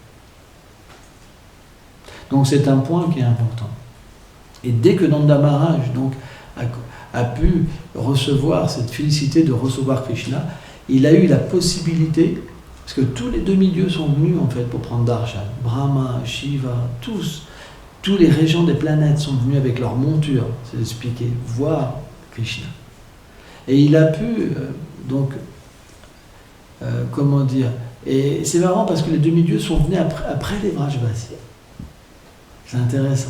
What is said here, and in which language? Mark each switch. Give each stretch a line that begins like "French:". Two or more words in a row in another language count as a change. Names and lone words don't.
French: Donc c'est un point qui est important. Et dès que Nanda Maharaj donc, a pu recevoir cette félicité de recevoir Krishna, il a eu la possibilité, parce que tous les demi-dieux sont venus en fait pour prendre darshan. Brahma, Shiva, tous les régents des planètes sont venus avec leur monture, c'est expliqué, voir Krishna. Et il a pu, comment dire, et c'est marrant parce que les demi-dieux sont venus après les Vrajvasi. C'est intéressant.